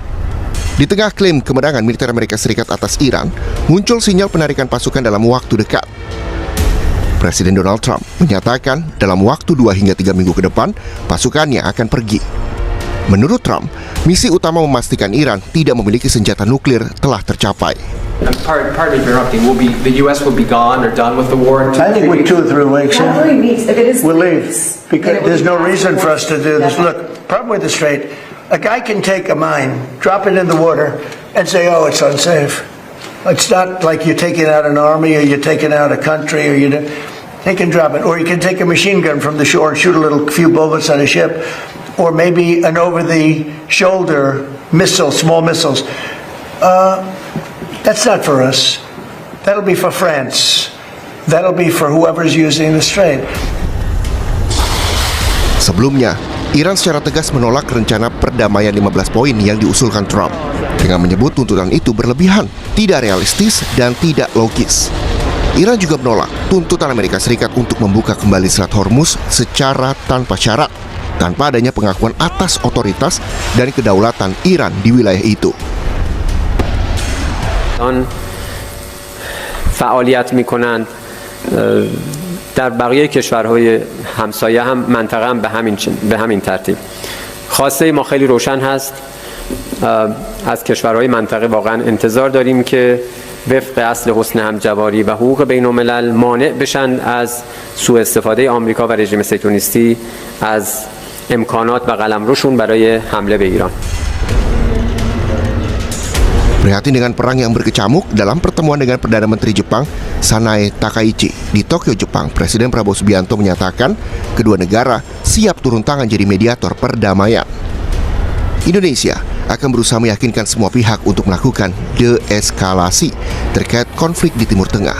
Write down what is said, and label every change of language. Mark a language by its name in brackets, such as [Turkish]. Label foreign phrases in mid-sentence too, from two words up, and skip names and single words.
[Indonesian] Di tengah klaim kemenangan militer Amerika Serikat atas Iran, muncul sinyal penarikan pasukan dalam waktu dekat. Presiden Donald Trump menyatakan dalam waktu 2 hingga 3 minggu ke depan, pasukannya akan pergi. Menurut Trump, misi utama memastikan Iran tidak memiliki senjata nuklir telah tercapai. [English] Pardon me for interrupting. The U.S. will be gone or done with the war? I think with 2 or 3 weeks, Not 3 weeks. If it is we'll 3 leave. weeks, Because then it will there's be no past reason the for us to do this. deadline. Look, problem with the Strait, a guy can take a mine, drop it in the water, and say, oh, it's unsafe. It's not like you're taking out an army or you're taking out a country or they can drop it. Or you can take a machine gun from the shore and shoot a few bullets on a ship. Or maybe an over-the-shoulder missile, small missiles. That's not for us. That'll be for France. That'll be for whoever's using the Strait. [Indonesian] Sebelumnya, Iran secara tegas menolak rencana perdamaian 15 poin yang diusulkan Trump, dengan menyebut tuntutan itu berlebihan, tidak realistis, dan tidak logis. Iran juga menolak tuntutan Amerika Serikat untuk membuka kembali Selat Hormuz secara tanpa syarat, tanpa adanya pengakuan atas otoritas dan kedaulatan Iran di wilayah itu. [Persian] فعالیت میکنند در بقیه کشورهای همسایه هم منطقه هم به همین ترتیب. خواسته ما خیلی روشن هست. از کشورهای منطقه واقعا انتظار داریم که وفق اصل حسن همجواری و حقوق بین الملل مانع بشن از سوء استفاده آمریکا و رژیم صهیونیستی از امکانات و قلمروشون برای حمله به ایران. [Indonesian] Prihatin dengan perang yang berkecamuk, dalam pertemuan dengan Perdana Menteri Jepang Sanae Takaichi di Tokyo, Jepang, Presiden Prabowo Subianto menyatakan kedua negara siap turun tangan jadi mediator perdamaian. Indonesia akan berusaha meyakinkan semua pihak untuk melakukan deeskalasi terkait konflik di Timur Tengah.